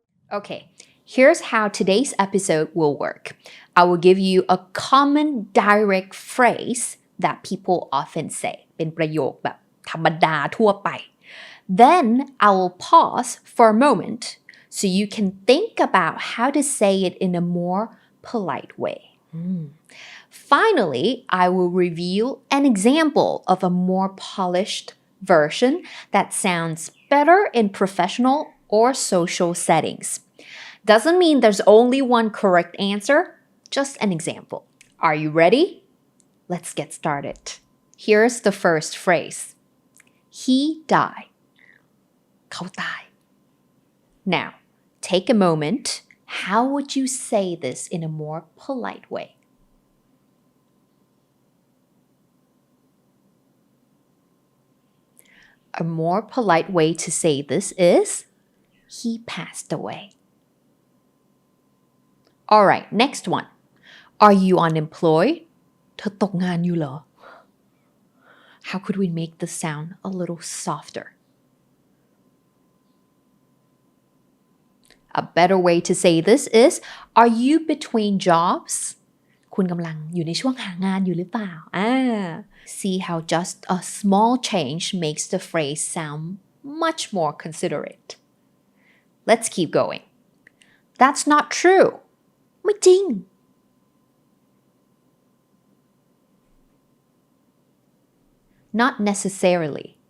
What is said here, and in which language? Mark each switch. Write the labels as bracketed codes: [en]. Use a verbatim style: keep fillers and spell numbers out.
[en] Okay, here's how today's episode will work. I will give you a common direct phrase that people often say. [th] เป็นประโยคแบบธรรมดาทั่วไป. [en] Then I will pause for a moment so you can think about how to say it in a more polite way. Mm. Finally, I will reveal an example of a more polished version that sounds better in professional or social settings. Doesn't mean there's only one correct answer, just an example. Are you ready? Let's get started. Here's the first phrase. He died. [th] เขาตาย [en] Now, take a moment. How would you say this in a more polite way? A more polite way to say this is, he passed away. All right, next one. Are you unemployed? [th] เธอตกงานอยู่เหรอ [en] How could we make this sound a little softer? A better way to say this is, are you between jobs? [th] คุณกำลังอยู่ในช่วงหางานอยู่หรือเปล่า [en] ah, See how just a small change makes the phrase sound much more considerate. Let's keep going. That's not true. [th] ไม่จริง [en] Not necessarily.